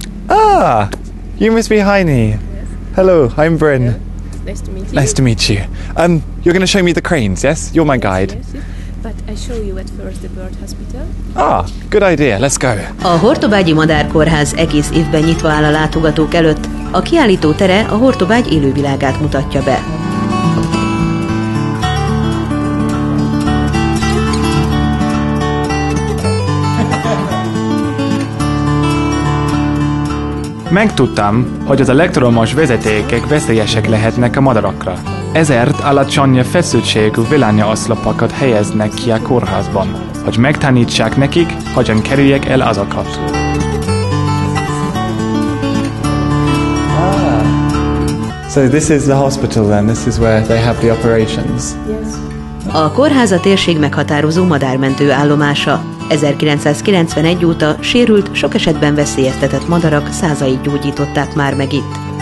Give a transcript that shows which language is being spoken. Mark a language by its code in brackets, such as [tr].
[en] Ah! You must be Heini. Yes. Hello, I'm Bryn. Hello. Nice to meet you. Nice to meet you. You're going to show me the cranes, yes? You're my guide. Yes. But I show you at first the bird hospital. Ah, good idea. Let's go. [hu] A Hortobágyi Madárkórház egész évben nyitva áll a látogatók előtt. A kiállító tere a Hortobágy élővilágát mutatja be. Megtudtam, hogy az elektromos vezetékek veszélyesek lehetnek a madarakra. Ezért alacsony feszültségű villanyoszlopokat helyeznek ki a kórházban, hogy megtanítsák nekik, hogyan kerüljék el azokat. [en] So this is the hospital then, this is where they have the operations? Yes. [hu] A kórház a térség meghatározó madármentő állomása. 1991 óta sérült, sok esetben veszélyeztetett madarak százait gyógyították már meg itt.